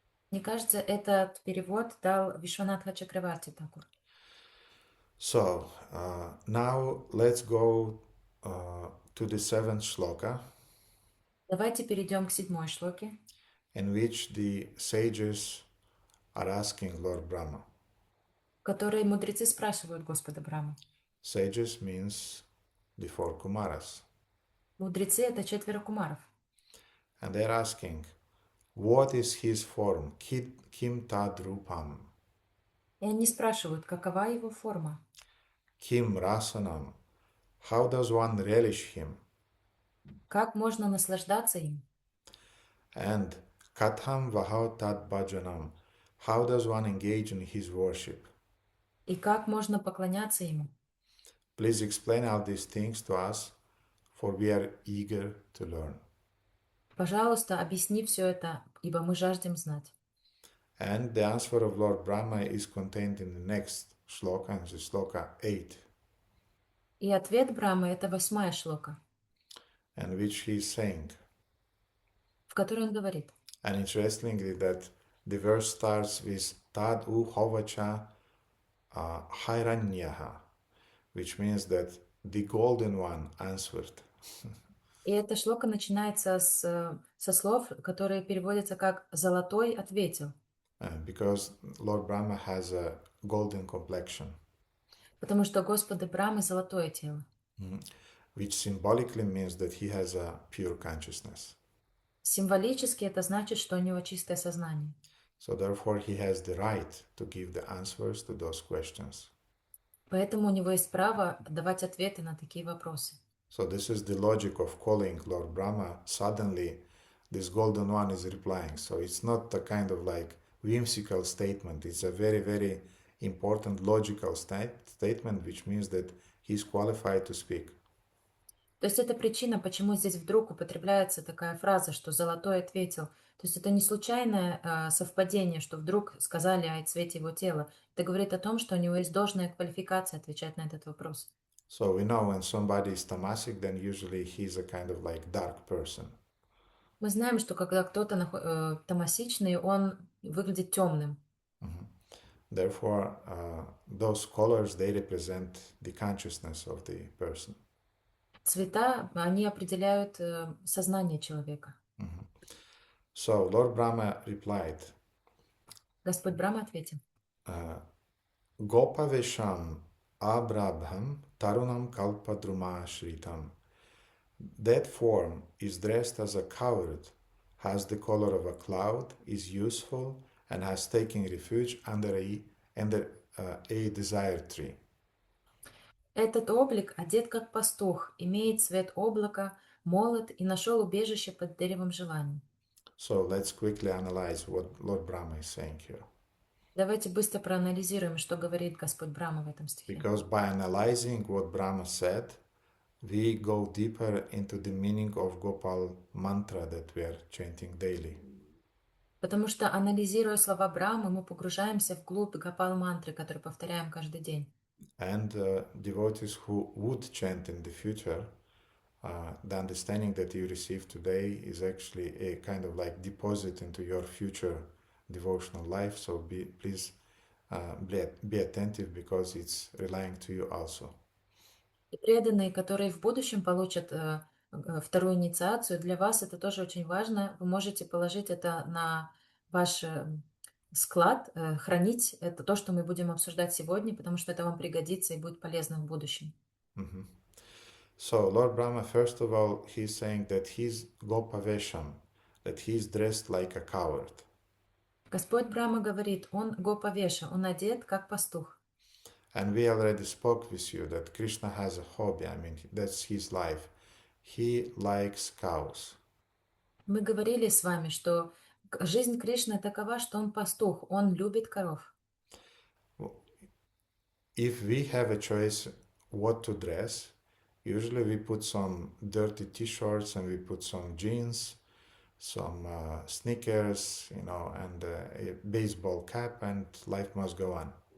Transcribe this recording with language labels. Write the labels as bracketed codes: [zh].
[ru] Мне кажется, этот перевод дал Вишванатха Чакраварти Такур. [en] So now let's go to the seventh shloka, [ru] Давайте перейдем к седьмой шлоке, [en] in which the sages are asking Lord Brahma. [ru] в которой мудрецы спрашивают Господа Браму. [en] Sages means the four Kumaras. [ru] Мудрецы — это 4 кумаров. [en] And they're asking, what is his form? [sa] Kim tad rupam? [ru] И они спрашивают, какова его форма, [sa] Kim rasanam? [en] How does one relish him? [ru] как можно наслаждаться им, [sa] And katham vahav tad bhajanam? [en] How does one engage in his worship? [ru] и как можно поклоняться ему. [en] Please explain all these things to us, for we are eager to learn. [ru] Пожалуйста, объясни все это, ибо мы жаждем знать. [en] And the answer of Lord Brahma is contained in the next shloka, and the shloka 8, [ru] И ответ Брамы — это 8 шлока, [en] and which he is saying. [ru] в которой он говорит. [en] And interestingly, that the verse starts with [sa] tad u hovacha hairanyaha, [en] which means that the golden one answered. [ru] И эта шлока начинается со слов, которые переводятся как «золотой ответил», [en] Because Lord Brahma has a golden complexion, [ru] потому что Господа Брамы золотое тело, [en] which symbolically means that he has a pure consciousness. [ru] Символически это значит, что у него чистое сознание. [en] So therefore he has the right to give the answers to those questions. Поэтому у него есть право давать ответы на такие вопросы. So this is the logic of calling Lord Brahma. Suddenly this golden one is replying. So it's not a kind of like whimsical statement. It's a very, very important logical statement, which means that he's qualified to speak. [ru] То есть это причина, почему здесь вдруг употребляется такая фраза, что «золотой ответил». То есть это не случайное совпадение, что вдруг сказали о цвете его тела. Это говорит о том, что у него есть должная квалификация отвечать на этот вопрос. [en] So we know when somebody is tamasic, then usually he's a kind of like dark person. [ru] Мы знаем, что когда кто-то тамасичный, он выглядит темным. [en] Therefore, those colors, they represent the consciousness of the person. [ru] Цвета, они определяют сознание человека. [en] So Lord Brahma replied, [ru] Господь Брахма ответил. [sa] Gopavesham abrabham tarunam kalpadruma shritam. [en] That form is dressed as a coward, has the color of a cloud, is useful, and has taken refuge under a desire tree. [ru] Этот облик одет как пастух, имеет цвет облака, молод и нашел убежище под деревом желаний. [en] So let's quickly analyze what Lord Brahma is saying here. [ru] Давайте быстро проанализируем, что говорит Господь Брахма в этом стихе. [en] Because by analyzing what Brahma said, we go deeper into the meaning of Gopal mantra that we are chanting daily. [ru] Потому что, анализируя слова Брахмы, мы погружаемся вглубь Гопал-мантры, которую повторяем каждый день. [en] And devotees who would chant in the future, the understanding that you receive today is actually a kind of like deposit into your future devotional life. So please be attentive, because it's relying to you also. [ru] И преданные, которые в будущем получат вторую инициацию, для вас это тоже очень важно. Вы можете положить это на ваш склад, хранить это то, что мы будем обсуждать сегодня, потому что это вам пригодится и будет полезно в будущем. [en] So Lord Brahma, first of all, he's saying that he's Gopavesham, that he's dressed like a coward. [ru] Господь Брахма говорит, он гопавеша, он одет как пастух. [en] And we already spoke with you that Krishna has a hobby, I mean, that's his life. He likes cows. [ru] Мы говорили с вами, что жизнь Кришны такова, что он пастух, он любит коров. [en] If we have a choice what to dress, usually we put some dirty t-shirts and we put some jeans, some sneakers, and a baseball cap, and life must go on.